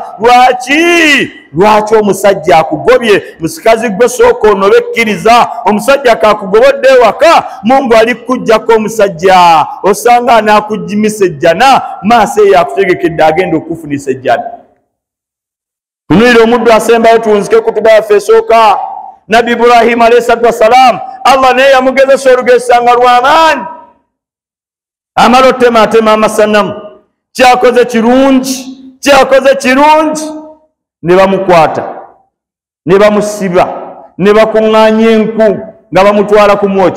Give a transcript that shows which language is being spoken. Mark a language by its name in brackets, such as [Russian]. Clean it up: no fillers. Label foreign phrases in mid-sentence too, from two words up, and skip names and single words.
[Ganda] Lwaki omusajja akugobye musikazi gwe sooka onobekkiriza, omusajja kakugobodde ewaka Mungu ali kujjako omusajja osanga anaakugimisa ejjana maaso eyo akutegekedde agenda okufunisa ejjana. Tunulira omuddu asembayo tuwunzike kutuba yaffe esooka Nabi Ibrahim [Arabic] عليه الصلاة والسلام. [Ganda] Allah naye yamugezesa olugezesanga lw'amaanyi. Amala ottematema amasanamu. Kyakoze kirungi. Ne bamukwata, ne bamusiba, ne bakuŋŋaanya enku nga bamutwala ku mwokya.